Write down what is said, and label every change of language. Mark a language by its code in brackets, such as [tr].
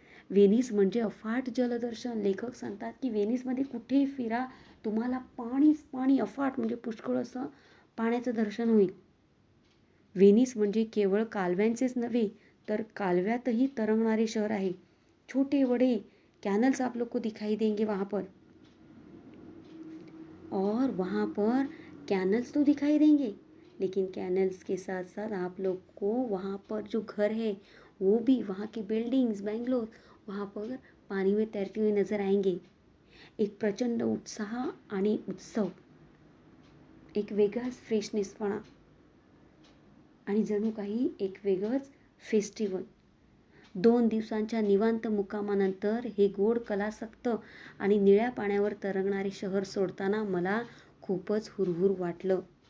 [mr] Venice म्हणजे अफाट जलदर्शन. लेखक सांगतात की व्हेनिसमध्ये कुठेही फिरा तुम्हाला पाणीच पाणी, अफाट म्हणजे पुष्कळ असं पाण्याचं दर्शन होईल. व्हेनिस म्हणजे केवळ कालव्यांचेच नव्हे तर कालव्यातही तरंगणारे शहर आहे. [hi] छोटे बड़े कैनल्स आप लोग को दिखाई देंगे वहां पर, और वहां पर कैनल्स तो दिखाई देंगे लेकिन कैनल्स के साथ साथ आप लोग को वहां पर जो घर है वो भी, वहां की बिल्डिंग्स बेंगलोर, वहां पर पानी में तैरते हुए नजर आएंगे. [mr] एक प्रचंड उत्साह आणि उत्सव, एक वेगळाच फ्रेशनेसपणा आणि जणू काही एक वेगळंच फेस्टिवल. 2 दिवसांच्या निवांत मुक्कामानंतर हे गोड कलासक्त आणि निळ्या पाण्यावर तरंगणारे शहर सोडताना मला खूपच हुरहुर वाटलं.